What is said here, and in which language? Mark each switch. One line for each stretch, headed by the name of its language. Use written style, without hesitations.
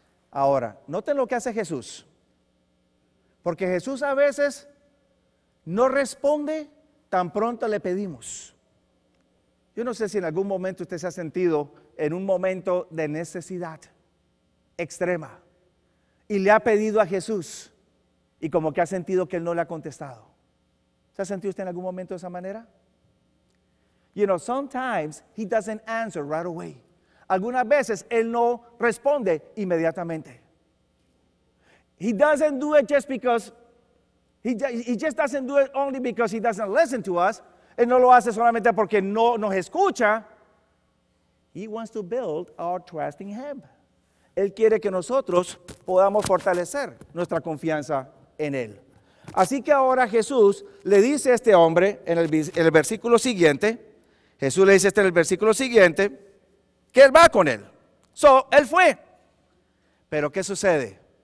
Spanish: Ahora, noten lo que hace Jesús. Porque Jesús a veces no responde tan pronto le pedimos. Yo no sé si en algún momento usted se ha sentido en un momento de necesidad extrema y le ha pedido a Jesús y como que ha sentido que Él no le ha contestado. ¿Se ha sentido usted en algún momento de esa manera?
English: You know, sometimes He doesn't answer right away.
Spanish: Algunas veces Él no responde inmediatamente.
English: He doesn't do it just because, he just doesn't do it only because He doesn't listen to us.
Spanish: Él no lo hace solamente porque no nos escucha.
English: He wants to build our trust in Him.
Spanish: Él quiere que nosotros podamos fortalecer nuestra confianza en Él. Así que ahora Jesús le dice a este hombre en el versículo siguiente, Jesús le dice en el versículo siguiente, que Él va con él. Él fue. Pero ¿qué sucede?